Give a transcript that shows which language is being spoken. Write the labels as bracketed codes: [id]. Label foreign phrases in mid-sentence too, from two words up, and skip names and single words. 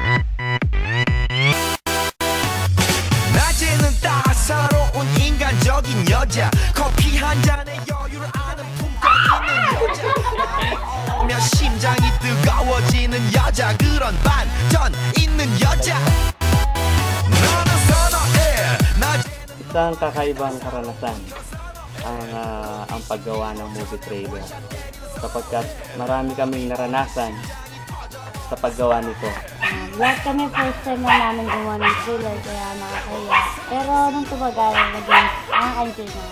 [ko] 낮에는 따사로운 인간적인 여자, 커피 한 잔에 여유를 아는 품격 있는 여자, 오면 심장이 뜨거워지는 여자, 그런 반전 있는 여자. 너는 선호해 낮에는. [tl] Isang kakaibang karanasan ang paggawa ng movie trailer, sapagkat marami kaming naranasan sa paggawa nito. Lahat kami first time na namin gumawa ng trailer, kaya nakakaya. Pero nung tumagal, naging nakaka-enjoy naman.